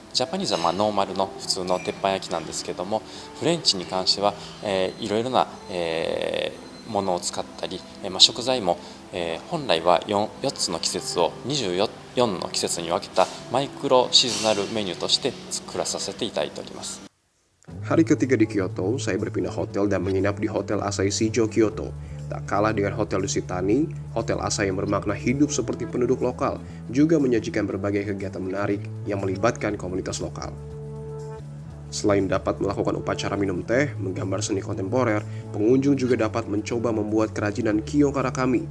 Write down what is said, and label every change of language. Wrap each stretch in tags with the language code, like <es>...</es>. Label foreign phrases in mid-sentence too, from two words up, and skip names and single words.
<ja>ジャパニーズはノーマルの普通の鉄板焼きなんですけども、フレンチに関しては、いろいろな、ものを使ったり、食材も、本来は 4つの季節を24の季節に分けたマイクロシーズナルメニューとして作らさせていただいております。</ja> <id>Hari ketiga di Kyoto, saya berpindah hotel dan menginap di Hotel Asahi Shijo Kyoto. Tak kalah dengan Hotel Dusitani, Hotel Asahi yang bermakna hidup seperti penduduk lokal juga menyajikan berbagai kegiatan menarik yang melibatkan komunitas lokal. Selain dapat melakukan upacara minum teh, menggambar seni kontemporer, pengunjung juga dapat mencoba membuat kerajinan Kyo-Karakami.</id>